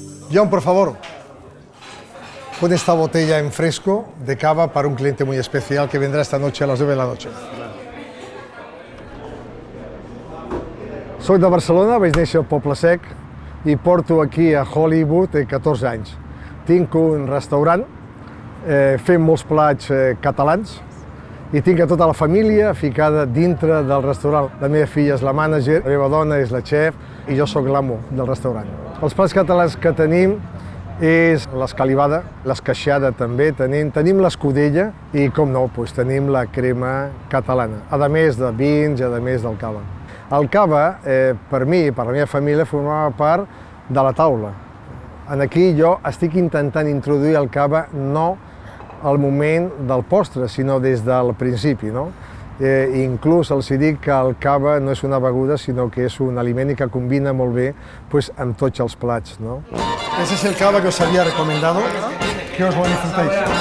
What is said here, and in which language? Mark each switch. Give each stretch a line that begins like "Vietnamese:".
Spanish: John, por favor, pon esta botella en fresco de cava para un cliente muy especial que vendrá esta noche a las 9 de la noche.
Catalan: Soc de Barcelona, vaig néixer al Poble Sec i porto aquí a Hollywood 14 anys. Tinc un restaurant, fem molts plats catalans i tinc a tota la família ficada dintre del restaurant. La meva filla és la mànager, la meva dona és la xef i jo sóc l'amo del restaurant. Els plats catalans que tenim és l'escalivada, l'esqueixada també, tenim l'escudella i, com no, tenim la crema catalana, a més de vins i a més del cava. El cava, per mi i per la meva família, formava part de la taula. Aquí jo estic intentant introduir el cava no al moment del postre, sinó des del principi, no? Inclús els dic que el cava no és una beguda, sinó que és un aliment i que combina molt bé amb tots els plats, no?
Spanish: Ese es el cava que os había recomendado, que os lo disfrutéis.